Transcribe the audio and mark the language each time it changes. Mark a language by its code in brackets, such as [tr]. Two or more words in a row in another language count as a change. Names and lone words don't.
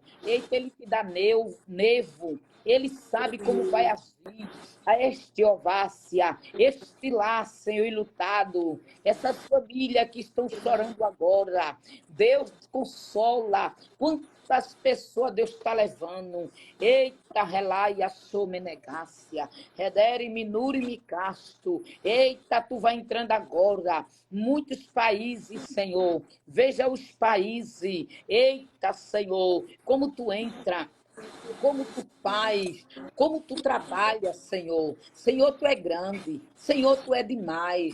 [pt] Eita, ele te dá nevo. Ele sabe como vai agir. A este ovácia, este lá, Senhor, ilutado, essas famílias que estão chorando agora, Deus consola. Quantas pessoas Deus está levando? Eita, relaia, somenegácia, redere, minure, me casto. Eita, tu vai entrando agora. Muitos países, Senhor. Veja os países. Eita, Senhor, como tu entra. Como tu faz, como tu trabalhas, Senhor. Senhor, tu é grande. Senhor, tu é demais.